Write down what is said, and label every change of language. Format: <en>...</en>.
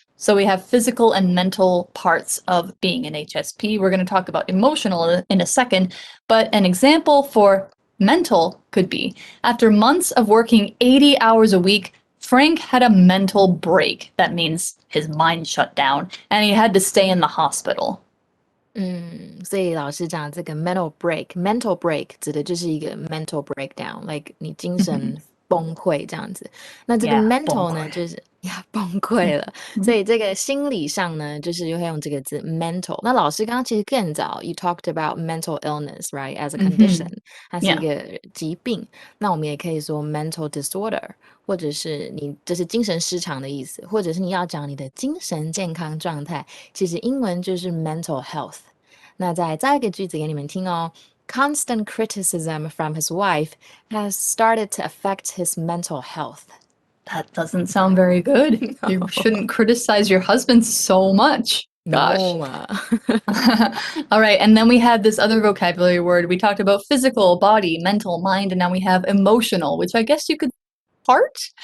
<en>So we have physical and mental parts of being an HSP. We're going to talk about emotional in a second, but an example for mental could be, after months of working 80 hours a week, Frank had a mental break. That means his mind shut down, and he had to stay in the hospital.</en> <zh>所以老师讲这个 mental break 指的就是一个 mental breakdown， like 你精神崩溃这样子。那这个 mental 呢，就是崩溃了，所以这个心理上呢，就是会用这个字 mental。那老师刚刚其实更早 ，</zh> <en>you talked about mental illness, right, as a condition，</en> <zh>它是一个疾病。那我们也可以说 mental disorder，或者是你这是精神失常的意思，或者是你要讲你的精神健康状态，其实英文就是 mental health。那再造一个句子给你们听哦。</zh> <en>Constant criticism from his wife has started to affect his mental health. That doesn't sound very good. No. You shouldn't criticize your husband so much. Gosh. No. All right. And then we had this other vocabulary word. We talked about physical, body, mental, mind, and now we have emotional, which I guess you could heart.</en>